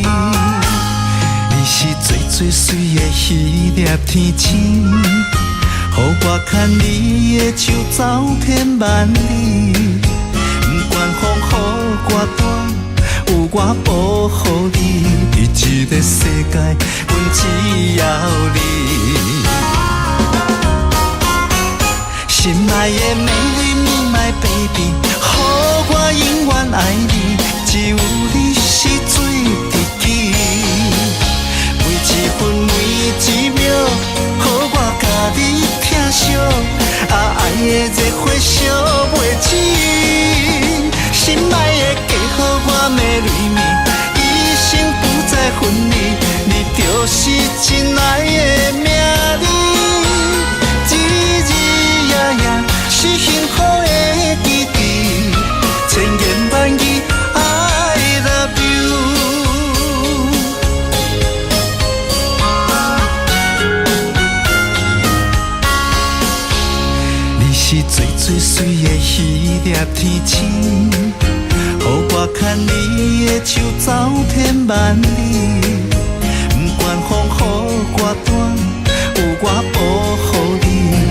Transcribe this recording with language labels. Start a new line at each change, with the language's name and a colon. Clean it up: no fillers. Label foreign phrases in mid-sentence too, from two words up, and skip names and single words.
Min Nan Chinese: 你是最最水的迄粒天星，予我牵你的手走遍万里，不管风雨多大，有我保护你。伫这个世界，阮只要你。心爱的美丽你
English: my baby，
Min Nan Chinese: 予我永远爱你，只有你是最知己。每一分每一秒，予我甲你疼惜，爱的热火烧袂止。心爱的嫁予我美丽蜜，一生不再分离，你就是真爱的名字。日日夜夜是幸福的记忆，千言万语
English: I love you。
Min Nan Chinese: 你是最最水的迄粒天星，予我牵你的手走遍万里，不管风雨多大，有我保护你。